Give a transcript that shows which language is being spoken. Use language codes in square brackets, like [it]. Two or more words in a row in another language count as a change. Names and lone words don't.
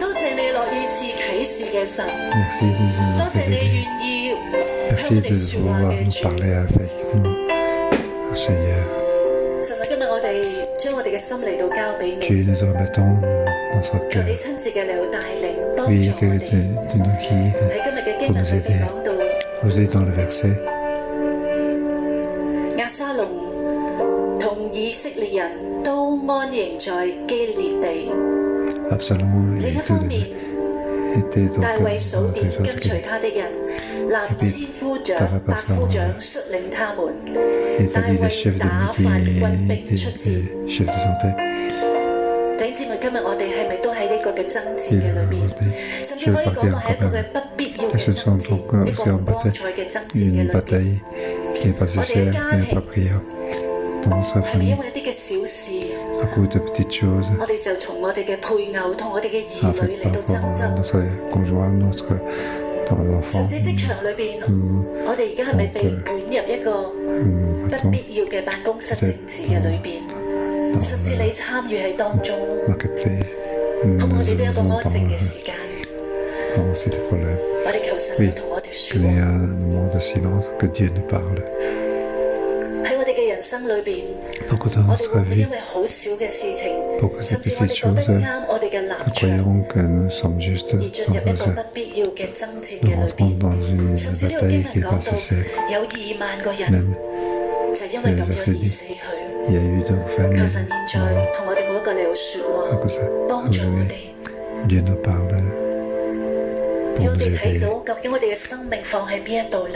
[yue] 多謝你樂意賜啟示嘅神， [fr] Merci de nous [yue] 多謝你 [fr] révéler. [yue] 願意向 [fr] Merci [yue] 我 [fr] de [yue] 哋説話 [fr] vouloir [yue] 嘅 [fr] nous [yue] 主。 [fr] parler avec nous, Seigneur. [yue] 神啊，今日我哋將我哋嘅心嚟到交俾 [fr] Dieu, [yue] 你， [fr] nous te remettons notre [yue] 求 [fr] cœur. [yue] 你親自嘅嚟到帶領幫 [fr] Oui, [yue] 助 [fr] que [yue] 我 [fr] tu [yue] 哋。 [fr] nous guides [yue] 喺今日嘅 [fr] pour [yue] 經文 [fr] nous [yue] 裏邊 [fr] aider. [yue] 講到， [fr] Vous êtes dans le verset. [yue] 押沙龍同以色列人都安營在基列地。 [fr] Absalom [yue] 另一 [fr] et [yue] 方 [fr] tout [yue] 面， [fr] était donc [yue] 大衛數點 [fr] dans [yue] 跟隨他的人，立千夫長、百夫長率領他們。大 [fr] établit les chefs [yue] 衛 [fr] de [yue] 打發軍兵 [fr] milice [yue] 出 [fr] et [yue] 戰。 [fr] les chefs de santé. [yue] 弟兄姊妹，今日我哋係咪都喺呢個嘅爭戰嘅裏面？甚至可以講話係一個嘅不必要嘅 [fr] Ce [yue] 爭 [fr] sont [yue] 戰， [fr] donc [yue] 一 [fr] aussi [yue] 個 [fr] en [yue] 唔光 [fr] bataille, [yue] 彩嘅爭戰嘅 [fr] une [yue] 裏面。 [fr] bataille qui n'est pas nécessaire, qui n'est pas prière. Dans notre [yue] 係咪 [fr] famille, [yue] 因為一啲嘅小事， [fr] à cause de petites choses, [yue] 我哋就同我哋嘅配偶同我哋嘅兒 [fr] en [yue] 女 [fr] fait [yue] 嚟到 [fr] par [yue] 爭 [fr] rapport à [yue] 執？ [fr] notre conjoint, notre enfant, [yue] 甚至職場裏邊，我哋而家係咪被捲入一個 [fr] nous [yue] 不 [fr] mettons [yue] 必要嘅辦公室政治嘅裏邊？ [fr] dans [yue] 甚至你參與喺當中， [fr] le marketplace. [yue] 好唔好？我 [fr] Nous [yue] 哋都有一個 [fr] avons [yue] 安靜嘅時間， [fr] dans ces problèmes. [yue] 我哋求神 [fr] Oui, [yue] 要同我哋 [fr] qu'il [yue] 説 [fr] y ait [yue] 話。 [fr] un moment de silence, que Dieu nous parle. [yue] 喺我哋嘅人生裏邊， [fr] Donc dans [yue] 我哋 [fr] notre [yue] 會唔會 [fr] vie, [yue] 因為好少嘅事情， [fr] pour que [yue] 甚 [fr] ces [yue] 至我哋 [fr] petites [yue] 覺得 [fr] choses, [yue] 啱我哋嘅立 [fr] nous [yue] 場， [fr] croyons que nous sommes justes, [yue] 而進入一個 [fr] nous [yue] 不必要嘅爭戰嘅裏 [fr] rentrons [yue] 邊？ [fr] dans une [yue] 甚至呢個經 [fr] bataille [yue] 文 [fr] qui n'est [yue] 講 [fr] pas [yue] 到 [fr] nécessaire. [yue] 有2萬個人 [fr] Même [yue] 就因為咁樣而死去。 [fr] il y a eu donc [yue] 求 [fr] famille [yue] 神現在同我哋每一個嚟到説 [fr] à [yue] 話， [fr] cause de [yue] 幫助我哋， [fr] Dieu nous parle [yue] 讓 [fr] pour [yue] 我 [fr] nous [yue] 哋睇 [fr] aider. [yue] 到究竟我哋嘅生命放喺邊一度呢？